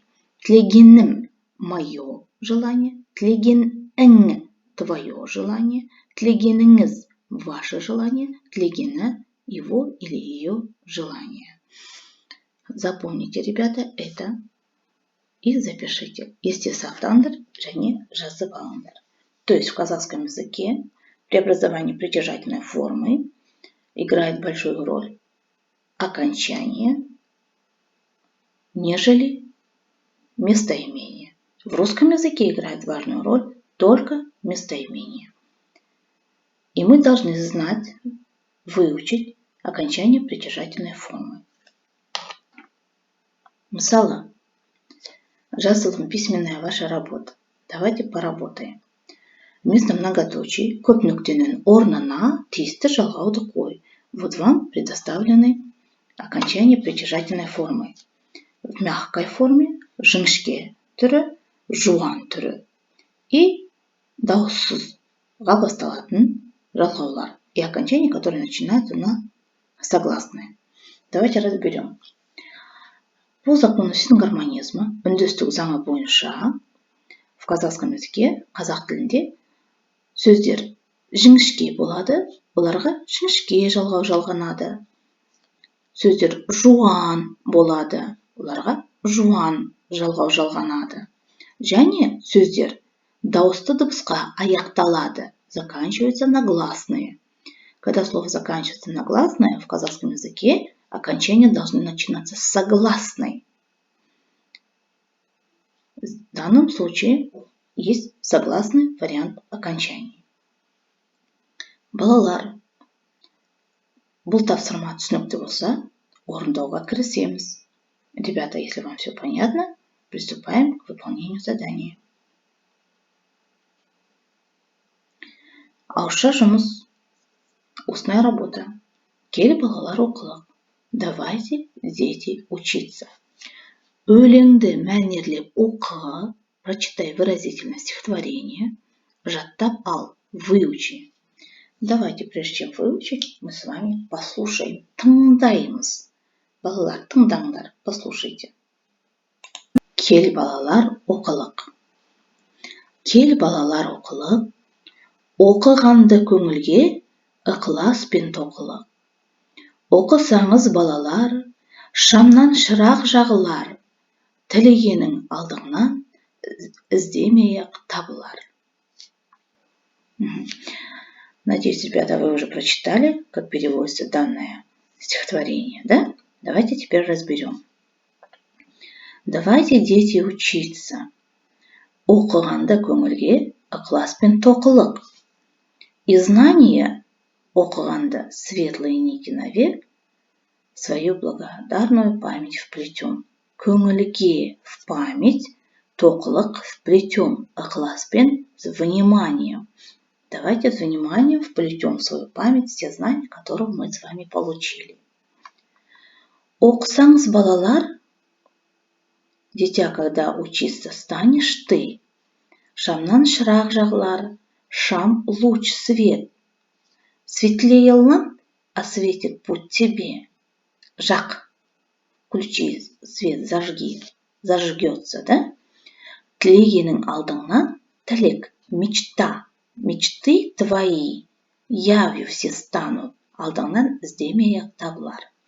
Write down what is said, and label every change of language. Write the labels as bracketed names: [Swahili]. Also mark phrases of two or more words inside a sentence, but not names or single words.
[Russian] Тілегенім – мое желание, тілегенің – твое желание, тілегеніңіз – ваше желание, тілегені – его или ее желание. Запомните, ребята, это и запишите. [Kazakh] Есте сақтаңдар және жазып алыңдар. [Russian] То есть в казахском языке преобразование притяжательной формы играет большую роль окончание, нежели местоимение. В русском языке играет важную роль только местоимение. И мы должны знать, выучить окончание притяжательной формы. [Kazakh] Мысалы, жазылым [Russian] письменная ваша работа. Давайте поработаем. Вместо многоточий [Kazakh] көп нүктенің орнына тиісті жалғауды қой. [Russian] Вот вам предоставлены окончания притяжательной формы. В мягкой форме [Kazakh] жіңішке түрі, жуан түрі [Russian] и [Kazakh] дауыссызға басталатын жалғаулар [Russian] и окончания, которые начинаются на согласные. Давайте разберем. По закону сингармонизма, [Kazakh] үндестік заңы бойынша, [Russian] в казахском языке, [Kazakh] қазақ тілінде сөздер жіңішке болады, оларға жіңішке жалғау жалғанады. Сөздер жуан болады, оларға жуан жалғау жалғанады. Және сөздер дауысты дыбысқа аяқталады, [Russian] заканчиваются на гласные. Когда слово заканчивается на гласное, в казахском языке окончания должны начинаться с согласной. В данном случае есть согласный вариант окончаний. [Kazakh] Балалар, бұл тапсырма түсінікті болса, орындауға кірісеміз. [Russian] Ребята, если вам все понятно, приступаем к выполнению задания. [Kazakh] Ауызша жұмыс. [Russian] Устная работа. [Kazakh] Кел балалар оқылық. [Russian] Давайте, дети, учиться. [Kazakh] Өлеңді мәнерлеп оқы, [Russian] прочитай выразительное стихотворение, [Kazakh] жаттап ал, [Russian] выучи. Давайте, прежде чем выучить, мы с вами послушаем, [Kazakh] тыңдаймыз. Балалар, тыңдаңдар, послушайте. Кел балалар оқылық. Кел балалар оқылық. Оқығанды көңілге ықыласпен тоқылық. Оқысаңыз балалар, шамнан шырақ жағылар. Тілегенің алдыңнан іздемей-ақ табылар. [Russian] Надеюсь, ребята, вы уже прочитали, как переводится данное стихотворение, да? Давайте теперь разберем. Давайте, дети, учиться. [Kazakh] Оқығанды көңілге ықыласпен тоқылық. [Russian] И знания оқығанды светлые нити навек свою благодарную память вплетем. Көңілге в память, тоқылық вплетем, ықыласпен с вниманием. Давайте с вниманием вплетем в свою память те знания, которые мы с вами получили. [Kazakh] Оқысаңыз балалар, [Russian] дитя, когда учиться станешь ты, [Kazakh] шамнан шырақ жағылар, шам [Russian] луч свет. Светлее ламп осветит путь тебе. Жак, включи свет, зажги, зажгется, да? [Kazakh] Тілегенің алдыңнан тілек, [Russian] мечта, мечты твои явью все станут, [Kazakh] алдыңнан іздемей-ақ табылар.